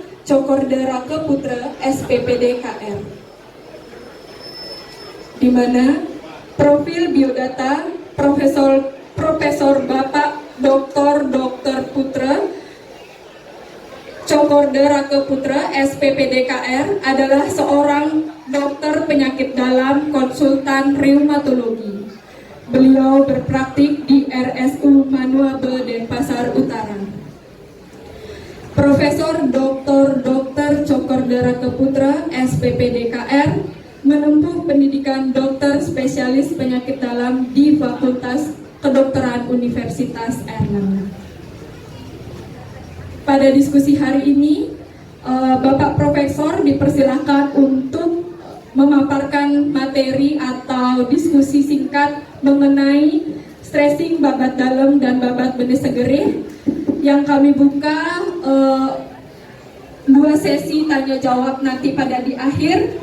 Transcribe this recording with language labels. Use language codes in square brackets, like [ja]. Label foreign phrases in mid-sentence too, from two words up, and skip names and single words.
[id] Cokorde Raka Putra SPPD KR, di mana profil biodata Profesor Bapak Dr. Putra Cokorde Raka Putra SPPD KR adalah seorang dokter penyakit dalam konsultan reumatologi. Beliau berpraktik di RSU Manuabe Denpasar Utara. Profesor Dr. Cokorde Raka Putra SPPD KR menempuh pendidikan dokter spesialis penyakit dalam di Fakultas Kedokteran Universitas Airlangga. Pada diskusi hari ini, Bapak Profesor dipersilakan untuk memaparkan materi atau diskusi singkat mengenai stressing babat dalam dan babat Benesa Gereh, yang kami buka 2 sesi tanya jawab nanti pada di akhir.